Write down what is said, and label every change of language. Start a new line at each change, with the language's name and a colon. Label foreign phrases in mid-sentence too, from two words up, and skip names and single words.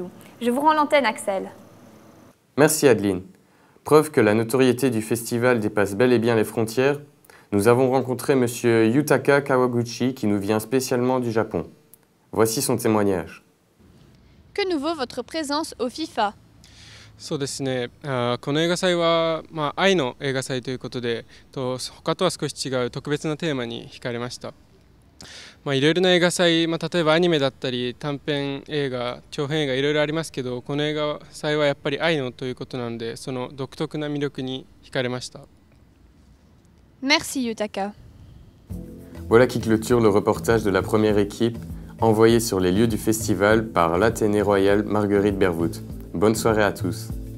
French: Je vous rends l'antenne, Axel. Merci Adeline. Preuve que la notoriété du festival dépasse bel et bien les frontières, nous avons rencontré M. Yutaka Kawaguchi qui nous vient spécialement du Japon. Voici son témoignage. Que nouveau votre présence au FIFA?
Japanese: そうですね、この映画祭は、愛の映画祭ということで、他とは少し違う特別なテーマに惹かれました。いろいろな映画祭、例えばアニメだったり短編映画、長編映画いろいろありますけど、この映画祭はやっぱり愛のということなので、その独特な魅力に惹かれました。
French: Merci Yutaka. Voilà qui clôture le reportage de la première équipe envoyée sur les lieux du festival par l'Athénée Royal Marguerite Bervoot. Bonne soirée à tous.